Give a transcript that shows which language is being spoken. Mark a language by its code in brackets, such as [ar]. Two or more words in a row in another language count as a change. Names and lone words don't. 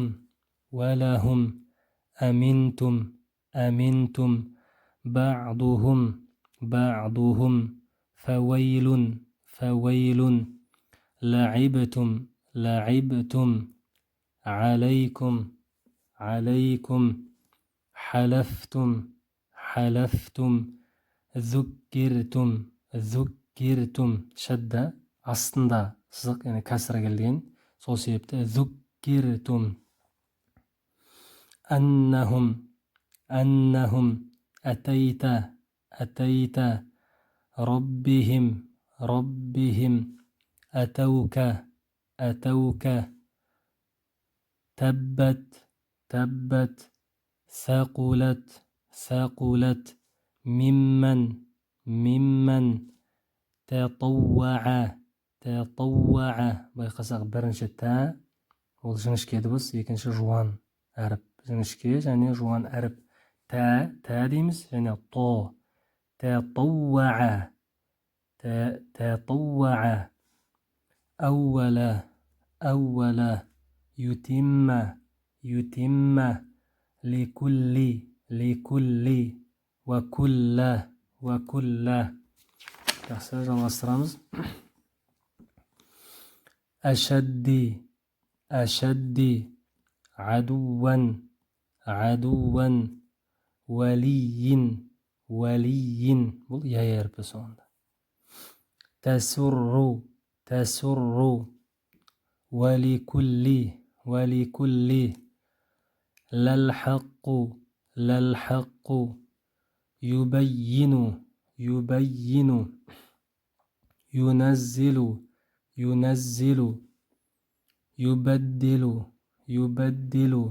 [ar] ولهم أمنتم أمنتم بعضهم بعضهم فويل فويل لعبتم لعبتم عليكم عليكم حلفتم حلفتم ذكرتم ذكرتم شدة [kk] астында сызық, яғни кәсіра келген. Сол себепті [ar] ذكرتم أنهم أنهم أتيت أتيت ربهم ربهم أتوك أتوك تبت تبت ثقلت ثقلت ممن ممن تطوع تطوع. [kk] Байқасақ, бірінші тә ол жіңішке дыбыс, екінші жуан әріп. Жіңішке және жуан әріп. Тә дейміз, және то. [ar] تطوع تطوع أول أول يتم يتم لكل لكل وكل وكل. [kk] Жақсы, жалғастырамыз. [ar] أشد أشد عدوا عدوا ولي ولي. [kk] бұл я әрпі соңында. [ar] تسر تسر ولكل ولكل للحق للحق يبين يبين ينزل ينزل يبدل يبدل